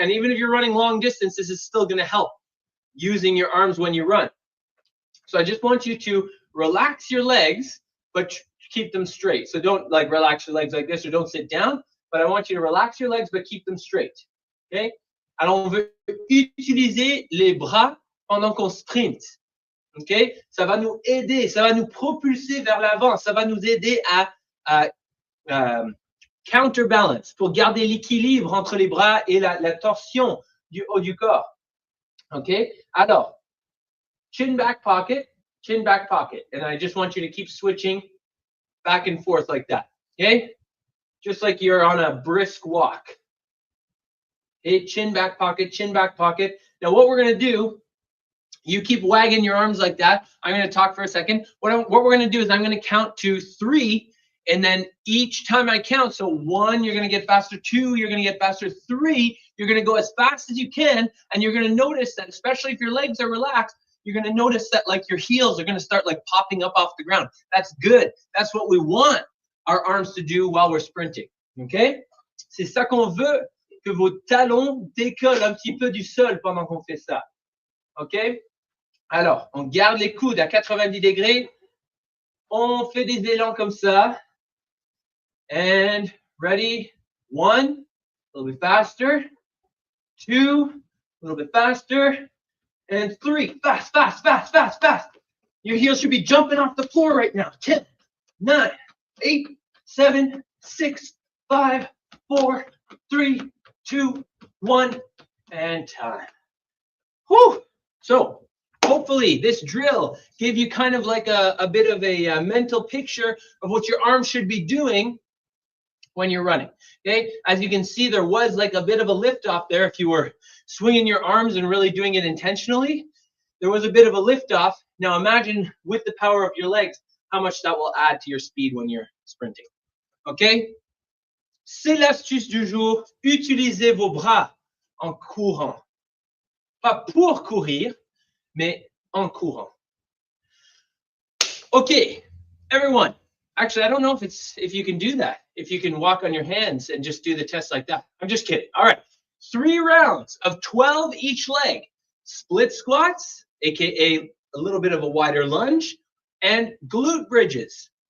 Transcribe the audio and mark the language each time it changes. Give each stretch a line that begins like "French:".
English: And even if you're running long distance, this is still going to help using your arms when you run. So I just want you to relax your legs, but keep them straight. So don't like relax your legs like this or don't sit down, but I want you to relax your legs, but keep them straight, okay?
French: Alors, on veut utiliser les bras pendant qu'on sprint, ok? Ça va nous aider, ça va nous propulser vers l'avant, ça va nous aider à counterbalance, pour garder l'équilibre entre les bras et la torsion du haut du corps. OK?
English: Alors, chin back pocket, and I just want you to keep switching back and forth like that. Okay? Just like you're on a brisk walk. Okay? Chin back pocket, chin back pocket. Now what we're going to do You keep wagging your arms like that. I'm going to talk for a second. What we're going to do is I'm going to count to 3, and then each time I count, so 1, you're going to get faster, 2, you're going to get faster, 3, you're going to go as fast as you can, and you're going to notice that, especially if your legs are relaxed, you're going to notice that like your heels are going to start like popping up off the ground. That's good. That's what we want our arms to do while we're sprinting. Okay?
French: C'est ça qu'on veut, que vos talons décollent un petit peu du sol pendant qu'on fait ça. OK? Alors, on garde les coudes à 90 degrés. On fait des élans comme ça.
English: And ready? 1, a little bit faster. 2, a little bit faster. And 3, fast, fast, fast, fast, fast. Your heels should be jumping off the floor right now. 10, 9, 8, 7, 6, 5, 4, 3, 2, 1, and time. Whew. So, hopefully this drill gave you kind of like a bit of a mental picture of what your arms should be doing when you're running. Okay, as you can see, there was like a bit of a lift off there. If you were swinging your arms and really doing it intentionally, there was a bit of a lift off. Now imagine with the power of your legs, how much that will add to your speed when you're sprinting.
French: Okay, c'est l'astuce du jour. Utilisez vos bras en courant. Pas pour courir, mais en courant.
English: Okay, everyone. Actually, I don't know if you can do that. If you can walk on your hands and just do the test like that. I'm just kidding. All right, 3 rounds of 12 each leg. Split squats, aka a little bit of a wider lunge, and glute bridges.